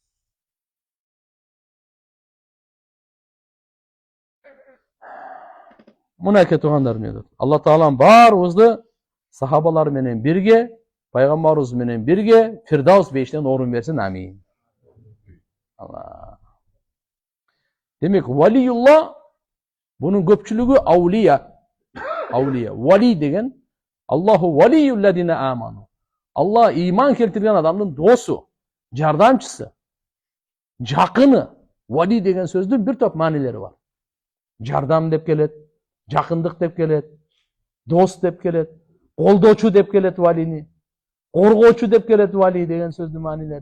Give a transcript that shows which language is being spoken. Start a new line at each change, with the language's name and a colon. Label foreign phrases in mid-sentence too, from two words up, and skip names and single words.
Kyrgyz: Мынакей туугандар, Алла Таалам баарыбызды сахабалар менен бирге, пайгамбарыбыз менен бирге Фирдаус бейишинен орун берсин. Амин. Алла. Демек, валиюлла bunun көпчүлүгү аулия. Аулия. Вали деген
Arabic: الله ولي الذين آمنوا.
Kyrgyz: Алла иман келтирген адамдын досу, жардамчысы, жакыны. Вали деген сөздүн бир топ маанилери бар. Жардам деп келет, жакындык деп келет, дос деп келет, колдоочу деп келет валини, коргоочу деп келет вали деген сөздүн маанилери.